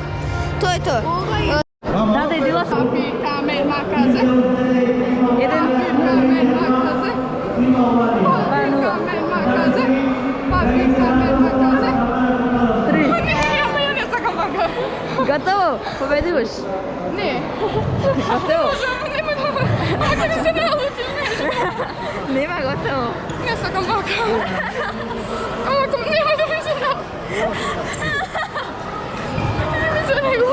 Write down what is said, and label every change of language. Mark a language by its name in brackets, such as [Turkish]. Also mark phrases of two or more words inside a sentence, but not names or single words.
[Macedonian] Тој е тоа. Да, да, идила сам. Kamer makaze. Еден. Kamer makaze. Kamer makaze. Papi kamer makaze. 3. Ама ја не сакам вака. Готово? Победуваш. Не. Готово? Нема да. Ако не се налути. Нема готово. Не сакам вака. Ама ако нема да ми се налути. Не ми се него.